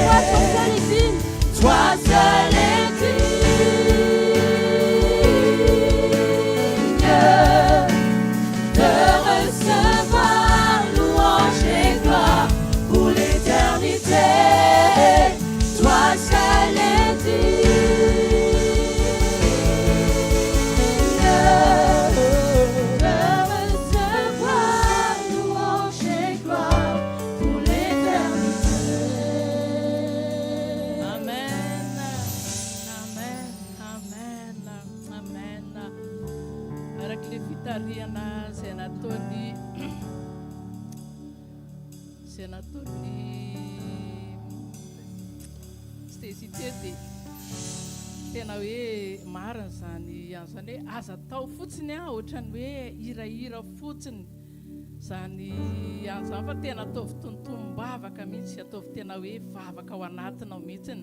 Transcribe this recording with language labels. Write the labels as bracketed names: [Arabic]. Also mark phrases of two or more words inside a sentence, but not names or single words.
[French] Toi seul est digne de recevoir louange et gloire pour l'éternité. Toi seul est digne de recevoir louange et gloire pour l'éternité. Amen. Amen. Amen. Amen. [Malagasy] Araka le fitariana izay nataony Stacy dia tena hoe marina zany an'izany hoe aza tao fotsiny ohatrany hoe hirahira fotsiny zany an'izany fa tena ataovy tontombavaka mihitsy, ataovy tena hoe vavaka ao anatinao mihitsiny.